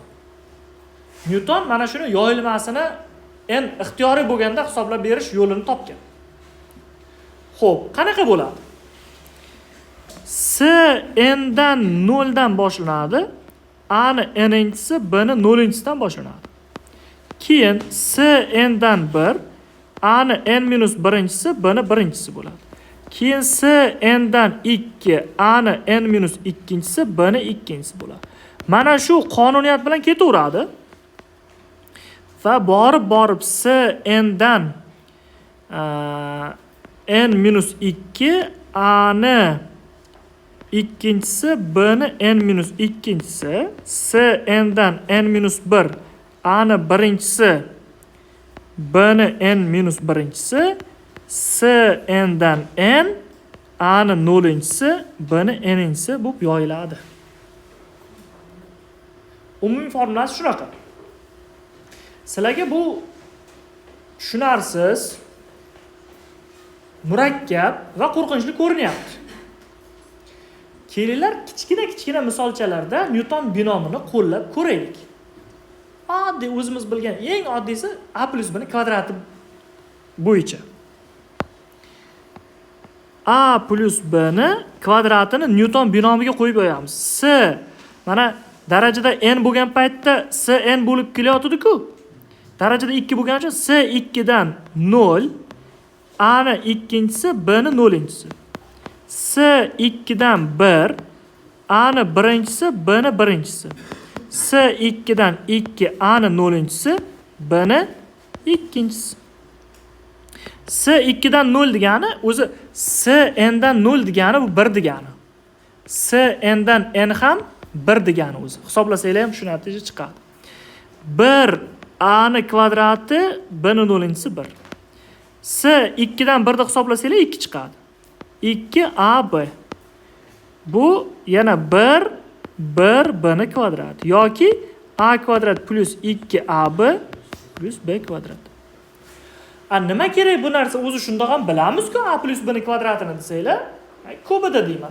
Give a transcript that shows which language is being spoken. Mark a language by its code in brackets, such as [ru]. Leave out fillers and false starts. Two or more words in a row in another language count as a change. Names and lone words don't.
[uz] Newton mana shuni yoyilmasini n ixtiyoriy bo'lganda hisoblab berish yo'lini topgan. Xo'p, qanaqa bo'ladi? S n dan 0 dan boshlanadi, a ni n-chisi, b ni 0-chisidan boshlanadi. Keyin s n dan 1, a ni n minus 1-chisi, b ni 1-chisi bo'ladi. Keyin s n dan 2, a ni n minus 2-chisi, b ni 2-chisi bo'ladi. Mana shu qonuniyat bilan ketaveradi. Va borib s n dan n minus 2, a ni 2-chisi, b ni n minus 2-chisi, s n dan n minus 1, a ni 1-chisi bni n minus birinchisi, s n dan n, a ni nollinchisi, bni n'inchisi bo'lib yoyiladi. Umumiy formulasi shunaqa. Sizlarga bu tushunarsiz, murakkab va qo'rqinchli ko'rinyapti. Kelinglar kichkina misolchalarda Newton binomini qo'llab ko'raylik. Oddiy o'zimiz bilgan eng oddiysi a plus b kvadrati bo'yicha. A plus b kvadratini Newton binomiga qo'yib qo'yamiz. S mana darajada n bo'lgan paytda s n bo'lib kelyotdi-ku. Darajada 2 bo'lgani uchun s 2 dan 0, a ni ikkinchisi, b ni nollinchisi. S 2 dan 1, a ni birinchisi, b ni birinchisi. S 2 dan 2, a ni nollinchisi, b ni ikkinchisi. S 2 dan 0 degani o'zi s n dan 0 degani bu 1 degani. S n dan n ham 1 degani o'zi. Hisoblasanglar ham shu natija chiqadi. 1 a ni kvadrati, b ni nollinchisi 1. S 2 dan 1 ni hisoblasanglar 2 chiqadi. 2ab. Bu yana 1 b ni kvadrati yoki a kvadrat plus 2ab plus b kvadrat. Nima kerak bu narsa? O'zi shundoq ham bilamiz-ku, a plus b ni kvadratini desanglar, kubida deyman.